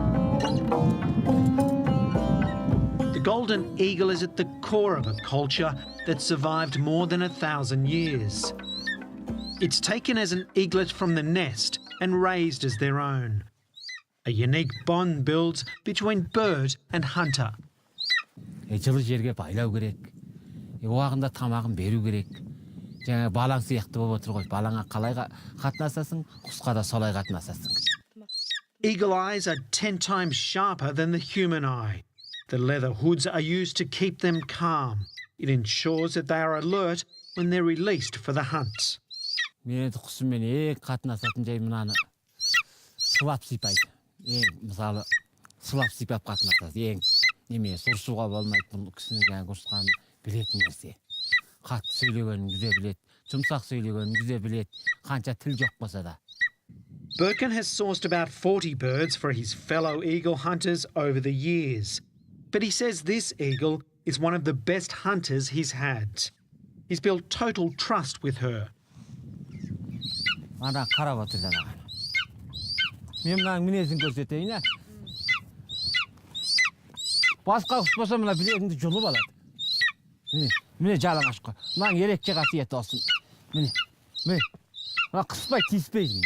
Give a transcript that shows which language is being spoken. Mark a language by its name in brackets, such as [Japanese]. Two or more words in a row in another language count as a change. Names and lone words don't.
[English] The golden eagle is at the core of a culture that survived more than 1,000 years. It's taken as an eaglet from the nest and raised as their own. A unique bond builds between bird and hunter. [Kazakh] Жылы жерге байлау керек. Уақытында тамағын беру керек. Жаңа балаң сияқты болып отыр ғой. Балаңа қалай қатынасасың, құсқа да солай қатынасасың. [English] Eagle eyes are 10 times sharper than the human eye. The leather hoods are used to keep them calm. It ensures that they are alert when they're released for the hunt. [Kazakh] Мен құсымен қатынасатын жай мынаны сылап сипайды. Мысалы сылап сипап қатынасады. Неме ұрсуға болмайды. Бұл кісінің жаңағы ұрысқанын білетін нәрсе. Қатты сөйлегенін күзе білет, жұмсақ сөйлегенін күзе білет, қанша тіл жоқ болса да. [English] Birkin has sourced about 40 birds for his fellow eagle hunters over the years. But he says this eagle is one of the best hunters he's had. He's built total trust with her. [Kazakh] Ана қарап отыр жаңағы. Мен мынаның мінезін көрсетейін, басқа құс болса мына білегіңді жұлып алады. Міне жалаңаш қой. Мынаның ерекше қасиеті olsun. Міне. Мына қыспай тиіспейді.